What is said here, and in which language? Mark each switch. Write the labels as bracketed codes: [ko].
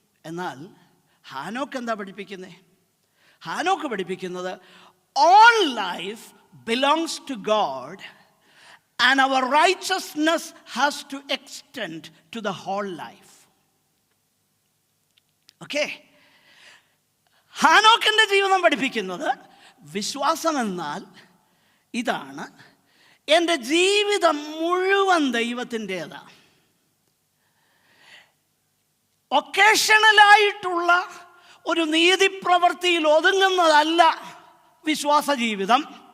[ml] എന്നാൽ ഹാനോക്ക് എന്താ പഠിപ്പിക്കുന്നത്? ഹാനോക്ക് പഠിപ്പിക്കുന്നത് [en] all life belongs to God and our righteousness has to extend to the whole life. Okay? [ml] ഹാനോക്കിൻ്റെ ജീവിതം പഠിപ്പിക്കുന്നത് വിശ്വാസം എന്നാൽ ഇതാണ്, എൻ്റെ ജീവിതം മുഴുവൻ ദൈവത്തിൻ്റേതാണ്. ഒക്കേഷണലായിട്ടുള്ള ഒരു നീതിപ്രവൃത്തിയിൽ ഒതുങ്ങുന്നതല്ല വിശ്വാസ ജീവിതം.